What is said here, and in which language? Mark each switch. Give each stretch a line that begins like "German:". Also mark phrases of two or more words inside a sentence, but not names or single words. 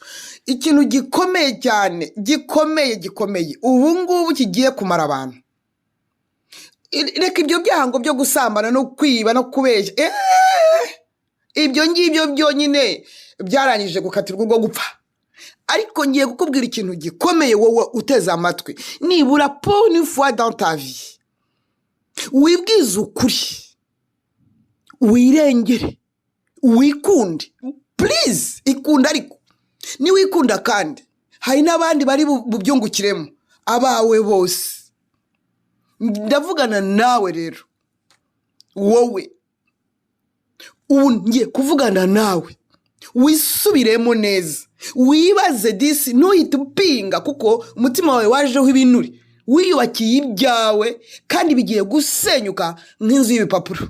Kinyarwanda: Ikintu gikomeye cyane, gikomeye ubu ngubu kigiye kumara abantu. Reka ibyo byahango byo gusambana no kwiba no kubeshya, ibyo ngibyo byonyine byarangije gukatirwa ubwo gupfa. Ariko ngiye kukubwira ikintu gikomeye wowe uteze amatwi, nibura
French: pour une fois dans ta vie
Kinyarwanda: wibwize ukuri, wirengere, wikunde. Please ikunda, ariko ni wikunda kandi hari n'abandi bari bubyungukiremo, abawe bose. Ndavugana nawe rero, wowe ubu ngiye kuvugana nawe wisubiremo neza, wibaze disi, ntuhite upinga kuko umutima wawe wajeho ibinure, wiyubakiye ibyawe kandi bigiye gusenyuka nk'inzu y'ibipapuro.